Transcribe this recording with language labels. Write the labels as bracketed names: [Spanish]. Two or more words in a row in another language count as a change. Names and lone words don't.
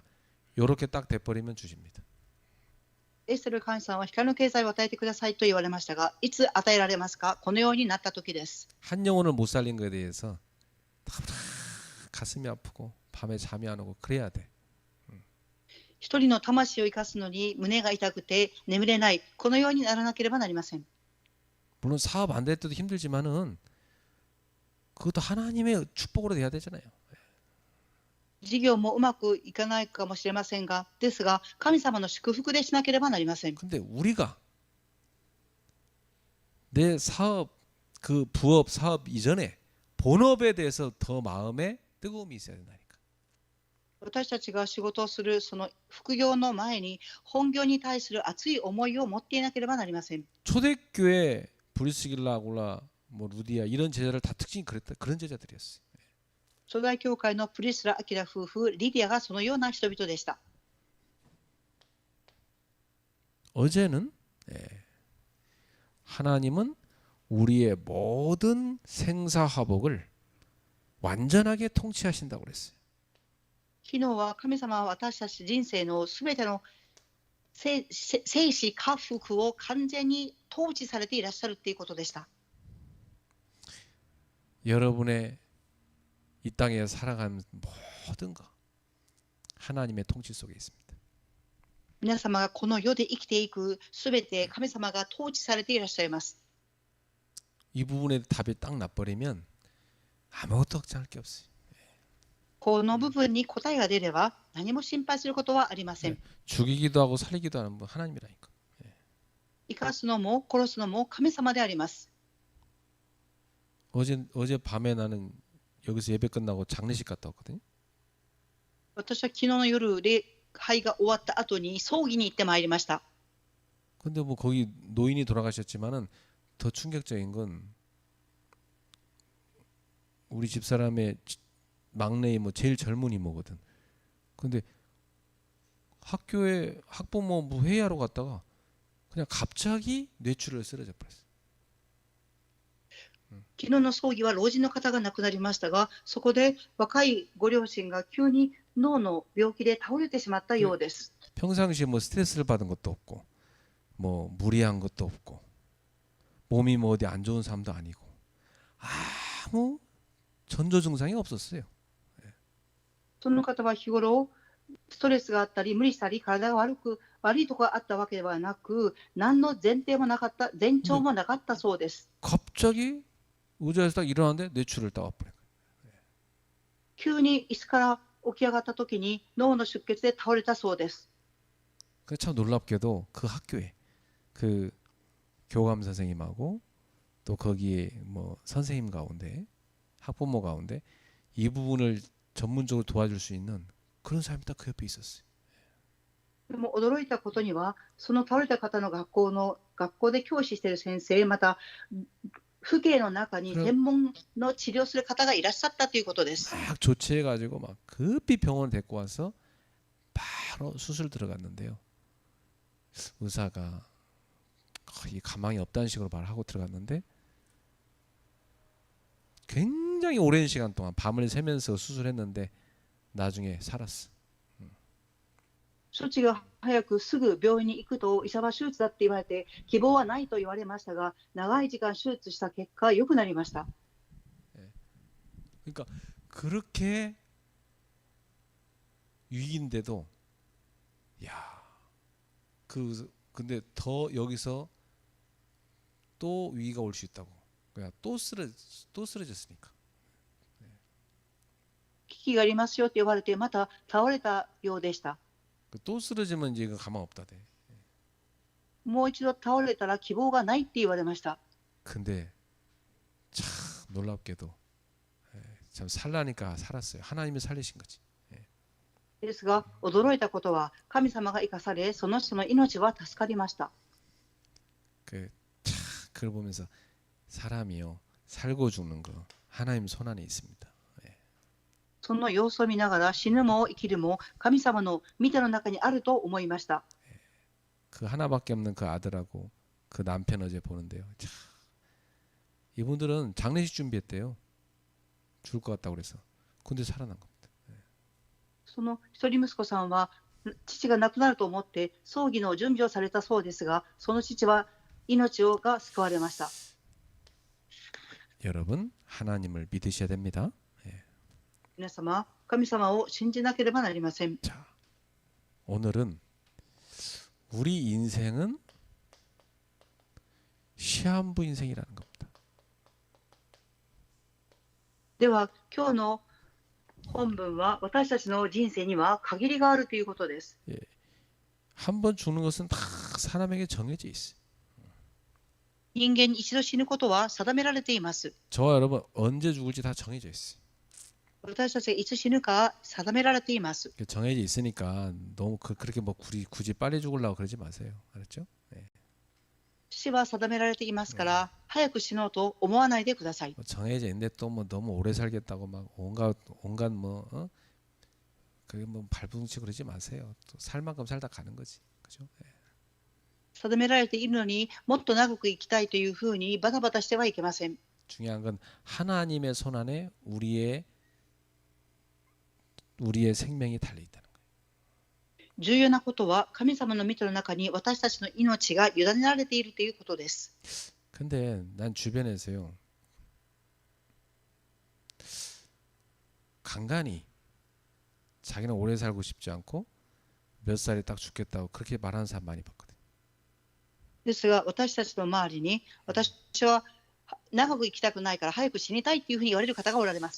[Korean] 요렇게 딱 돼버리면 주십니다. [Japanese] エステルカンさんは光の経済を与えてくださいと言われましたが、いつ与えられますか？このようになったときです。 [Korean] 한 영혼을 못 살린 것에 대해서 다 가슴이 아프고 밤에 잠이 안 오고 그래야 돼. [Japanese] 一人の魂を生かすのに胸が痛くて眠れない、このようにならなければなりません。 [Korean] 물론 사업 안 될 때도 힘들지만은 그것도 하나님의 축복으로 돼야 되잖아요. [Japanese] 事業もうまくいかないかもしれませんが、ですが神様の祝福でしなければなりません。 [Korean] 근데 우리가 내 사업 그 부업 사업 이전에 본업에 대해서 더 마음에 뜨거움이 있어야 된다니까. [Japanese] 私たちが仕事をするその副業の前に本業に対する熱い思いを持っていなければなりません。 [Korean] 초대교회 브리스길라 아굴라 뭐 루디아 이런 제자들 다 특징이 그랬다. 그런 제자들이었어요. [Japanese] 初代教会のプリスラ・アキラ夫婦、リディアがそのような人々でした。 [Korean] 어제는 하나님은 우리의 모든 생사화복을 완전하게 통치하신다고 그랬어요. [Japanese] 昨日は神様は私たち人生のすべての生死家福を完全に統治されていらっしゃるということでした。 [Korean] 여러분의 이 땅에 살아가는 모든 것 하나님의 통치 속에 있습니다. [Japanese] 皆様がこの世で生きていくすべて神様が統治されていらっしゃいます。 [Korean] 이 부분에 답이 딱 나버리면 아무것도 걱정할 게 없어요. [Japanese] この部分に答えが出れば何も心配することはありません。 [Korean] 죽이기도 하고 살리기도 하는 분 하나님이라니까. [Japanese] 生かすのも殺すのも神様であります。 [Korean] 어제 밤에 나는 여기서 예배 끝나고 장례식 갔다 왔거든요. [Japanese] 私は昨日の夜礼拝が終わった後に葬儀に行ってまいりました。 [Korean] 근데 뭐 거기 노인이 돌아가셨지만은 더 충격적인 건 우리 집사람의 막내의 뭐 제일 젊은 이모거든. 근데 학교에 학부모부 회의하러 갔다가 그냥 갑자기 뇌출혈 쓰러져 버렸어. [Japanese] 昨日の葬儀は老人の方が亡くなりましたが、そこで若いご両親が急に脳の病気で倒れてしまったようです。 [Korean] 평상시에 뭐 스트레스를 받은 것도 없고 뭐 무리한 것도 없고 몸이 뭐 어디 안 좋은 사람도 아니고 아무 전조 증상이 없었어요. [Japanese] その方は日頃ストレスがあったり無理したり体が悪いところがあったわけではなく、何の前提もなかった、前兆もなかったそうです。 [Korean] 갑자기 의자에서 딱 일어났는데 뇌출을 딱 와버린 거예요. [Japanese] 急に椅子から起き上がった時に脳の出血で倒れたそうです。 [Korean] 참 놀랍게도 그 학교에 그 교감 선생님하고 또 거기에 뭐 선생님 가운데 학부모 가운데 이 부분을 전문적으로 도와줄 수 있는 그런 사람이 딱 그 옆에 있었어요. [Japanese] でも驚いたことには、その倒れた方の学校で教師している先生、また父兄の中に専門の治療する方がいらっしゃったということです。 [Korean] 막 조치해가지고 막 급히 병원을 데리고 와서 바로 수술 들어갔는데요. 의사가 거의 가망이 없다는 식으로 말하고 들어갔는데 굉장히 오랜 시간 동안 밤을 새면서 수술했는데 나중에 살았어. [Japanese] 処置が早くすぐ病院に行くと医者は手術だって言われて希望はないと言われましたが、長い時間手術した結果良くなりました。 [Korean] 그러니까 그렇게 위기인데도 야, 근데 더 여기서 또 위기가 올 수 있다고. 그냥 또 쓰러졌으니까. [Japanese] 危機がありますよって言われてまた倒れたようでした。 [Korean] 또 쓰러지면 이제 가망 없다 돼. [Japanese] もう一度倒れたら希望がないって言われました。 [Korean] 근데 참 놀랍게도 참 살라니까 살았어요. 하나님이 살리신 거지. [Japanese] ですが、驚いたことは、神様が生かされ、その人の命は助かりました。 [Korean] 그걸 보면서 사람이요 살고 죽는 거 하나님 손 안에 있습니다. [Japanese] その様子を見ながら、死ぬも生きるも神様の見ての中にあると思いました。 [Korean] 그 하나밖에 없는 그 아들하고 그 남편 어제 보는데요. 참, 이분들은 장례식 준비했대요. 죽을 것 같다고 그래서. 근데 살아난 겁니다. [Japanese] その一人息子さんは、父が亡くなると思って葬儀の準備をされたそうですが、その父は命が救われました。 [Korean] 여러분 하나님을 믿으셔야 됩니다. [Japanese] 皆様、神様を信じなければなりません。 [Korean] 자, 오늘은 우리 인생은 시한부 인생이라는 겁니다. [Japanese] では、今日の本文は、私たちの人生には限りがあるということです。 [Korean] 한 번 죽는 것은 다 사람에게 정해져 있어요. [Japanese] 人間に一度死ぬことは定められています。 [Korean] 저와 여러분 언제 죽을지 다 정해져 있어요. [Japanese] 私たちがいつ死ぬか定められています。 [Korean] 정해져 있으니까 너무 그렇게 뭐 굳이 빨리 죽으려고 그러지 마세요. 알았죠? [Japanese] 死は定められていますから、早く死のうと思わないでください。 [Korean] 정해져 있는데 또 뭐 너무 오래 살겠다고 막 온갖 뭐 그게 뭐 발버둥치고 그러지 마세요. 또 살 만큼 살다 가는 거지. 그죠? [Japanese] 定められているのにもっと長く生きたいというふうにバタバタしてはいけません。 [Korean] 중요한 건 하나님의 손 안에 우리의 생명이 달려 있다는 거예요. [Japanese] 重要なことは、神様の御手の中に私たちの命が委ねられているということです。 [Korean] 근데 난 주변에서요. 간간히 자기는 오래 살고 싶지 않고 몇 살에 딱 죽겠다고 그렇게 말하는 사람 많이 봤거든. [Japanese] ですが、私たちの周りに、私は長く生きたくないから早く死にたいというふうに言われる方がおられます。